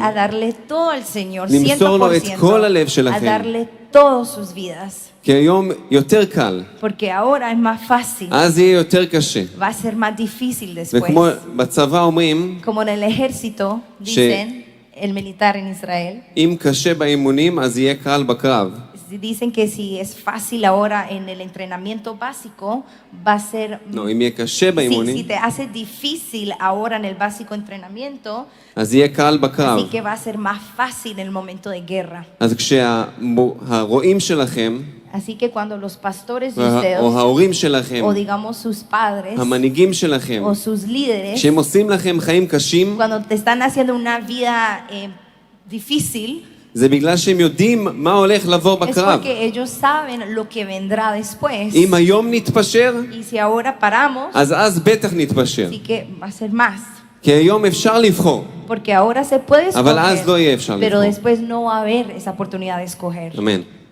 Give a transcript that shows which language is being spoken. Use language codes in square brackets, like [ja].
[es] a darle todo al Señor, [he] למסור לו את כל הלב [es] 100%, a [he] שלכם. [es] darle todas sus vidas. [he] כי היום יותר קל. [es] Porque ahora es más fácil, [he] אז יהיה יותר קשה. [es] va a ser más difícil después. [he] וכמו בצבא אומרים, [es] Como en el ejército, dicen, el militar en Israel, [he] אם קשה באימונים, אז יהיה קל בקרב. [es] dicen que si es fácil ahora en el entrenamiento básico, va a ser... [he] לא, אם יהיה קשה [es] Si [he] באימונים, [es] te hace difícil ahora en el básico entrenamiento, [he] אז יהיה קל בקרב. [es] así que va a ser más fácil en el momento de guerra. [he] אז כשהרועים שלכם, [es] Así que cuando los pastores de [he] או [es] ustedes, [he] ההורים שלכם, [es] o digamos sus padres, [he] המנהיגים שלכם, [es] o sus líderes, [he] כשהם עושים לכם חיים קשים, [es] cuando te están haciendo una vida difícil, [he] זה בגלל שהם יודעים מה הולך לבוא [es] es [he] בקרב. [es] porque ellos saben lo que vendrá después. [he] אם היום נתפשר, [es] Y si ahora paramos, [he] אז בטח נתפשר. [es] así que va a ser más. [he] כי היום אפשר לבחור, [es] Porque ahora se puede [he] אבל אז לא יהיה אפשר [es] pero [he] לבחור. [es] después no va a haber esa oportunidad de escoger. [he] אמן.